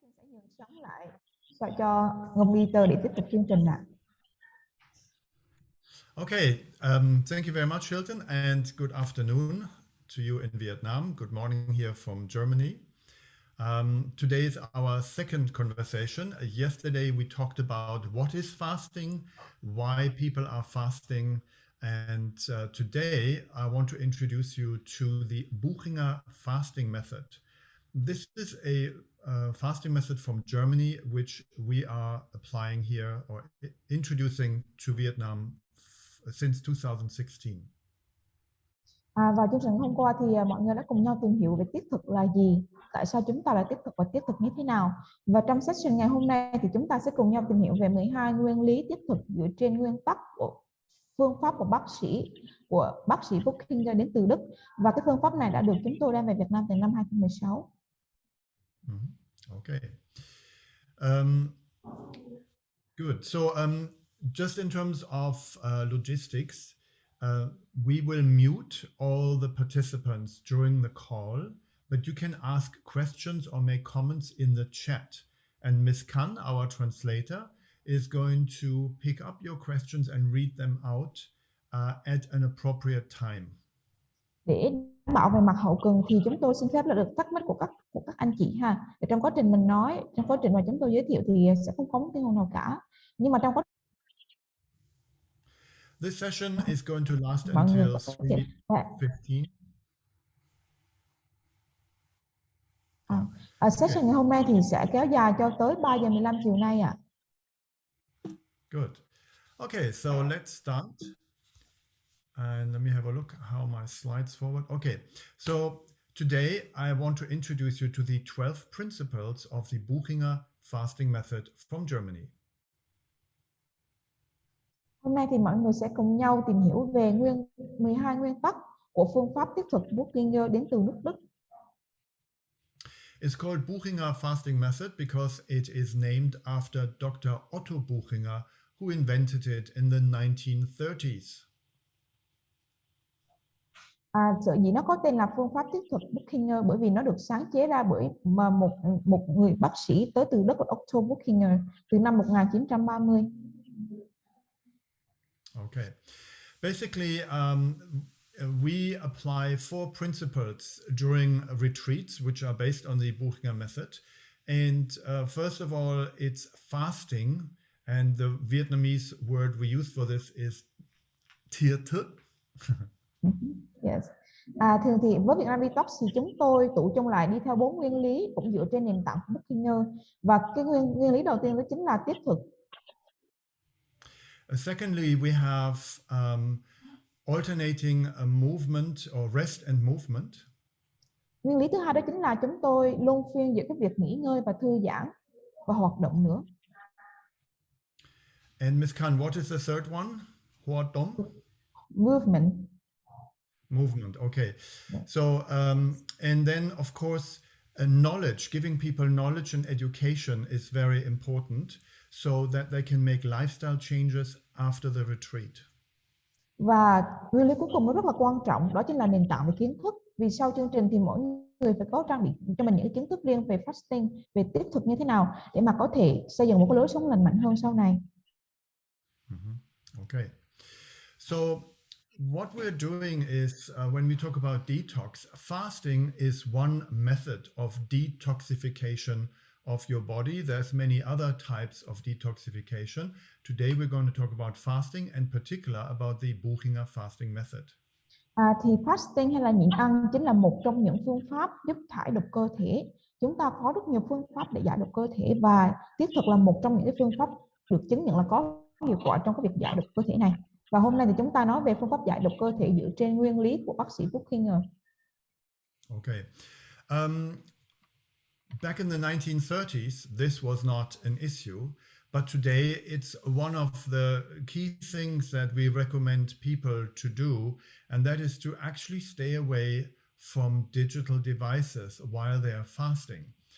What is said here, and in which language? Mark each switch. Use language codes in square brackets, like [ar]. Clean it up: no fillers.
[vi] nhường sóng lại cho Ngọc để tiếp tục chương trình ạ. [en] Okay, thank you very much, Hilton, and good afternoon to you in Vietnam. Good morning here from Germany. Today is our second conversation. Yesterday we talked about what is fasting, why people are fasting, and today I want to introduce you to the Buchinger fasting method. This is a fasting method from Germany, which we are applying here or introducing to Vietnam since 2016. [vi] Và chương trình hôm qua thì mọi người đã cùng nhau tìm hiểu về tiết thực là gì, tại sao chúng ta lại tiết thực và tiết thực như thế nào. Và trong session ngày hôm nay thì chúng ta sẽ cùng nhau tìm hiểu về 12 nguyên lý tiết thực dựa trên nguyên tắc của phương pháp của bác sĩ Buchinger đến từ Đức. Và cái phương pháp này đã được chúng tôi đem về Việt Nam từ năm 2016. [en] Okay. Good. So just in terms of logistics, we will mute all the participants during the call, but you can ask questions or make comments in the chat. And Ms. Khan, our translator, is going to pick up your questions and read them out at an appropriate time. [vi] Để đảm bảo về mặt hậu cần thì chúng tôi xin phép là được thắc mắc của các anh chị ha. Để trong quá trình mình nói, trong quá trình mà chúng tôi giới thiệu thì sẽ không có tiếng ồn nào cả. Nhưng mà trong quá [en] This session is going to last until 3:15. [vi] Session ngày hôm nay thì sẽ kéo dài cho tới 3 giờ 15 chiều nay ạ. [en] Good. Okay, so let's start. And let me have a look how my slides forward. Okay, so today I want to introduce you to the 12 principles of the Buchinger fasting method from Germany. [vi] Hôm nay thì mọi người sẽ cùng nhau tìm hiểu về 12 nguyên tắc của phương pháp tiết thực Buchinger đến từ nước Đức. [en] It's called Buchinger fasting method because it is named after Dr. Otto Buchinger, who invented it in the 1930s. [vi] Sở dĩ nó có tên là phương pháp tiết thực Buchinger bởi vì nó được sáng chế ra bởi một người bác sĩ tới từ Đức, Otto Buchinger, từ năm 1930. [en] Okay. Basically, we apply 4 principles during retreats, which are based on the Buchinger method. And first of all, it's fasting. And the Vietnamese word we use for this is thiệt thức. Yes. [vi] Thường thì với Việt Nam Detox thì chúng tôi tụ chung lại đi theo 4 nguyên lý cũng dựa trên nền tảng của Buchinger. Và cái nguyên lý đầu tiên đó chính là tiết thực. [en] Secondly, we have alternating movement or rest and movement. [vi] Nguyên lý thứ hai đó chính là chúng tôi luân phiên giữa cái việc nghỉ ngơi và thư giãn và hoạt động nữa. [en] And Ms. Khan, what is the third one? [vi] Hoạt động? [en] Movement, okay. Yeah. So, and then of course, knowledge, giving people knowledge and education is very important so that they can make lifestyle changes after the retreat. [vi] Và nguyên lý cuối cùng nó rất là quan trọng, đó chính là nền tảng về kiến thức. Vì sau chương trình thì mỗi người phải có trang bị cho mình những kiến thức riêng về fasting, về tiết thực như thế nào để mà có thể xây dựng một cái lối sống lành mạnh hơn sau này. [en] Okay. So what we're doing is when we talk about detox, fasting is one method of detoxification of your body. There's many other types of detoxification. Today we're going to talk about fasting, and in particular about the Buchinger fasting method. [vi] Thì fasting hay là nhịn ăn chính là một trong những phương pháp giúp thải độc cơ thể. Chúng ta có rất nhiều phương pháp để giải độc cơ thể và tiết thực là một trong những cái phương pháp được chứng nhận là có hiệu quả trong cái việc giải độc cơ thể này. Và hôm nay thì chúng ta nói về phương pháp giải độc cơ thể dựa trên nguyên lý của bác sĩ Buchinger. [en] Okay. Back in the 1930s, this was not an issue, but today it's one of the key things that we recommend people to do, and that is to actually stay away from digital devices while they are fasting.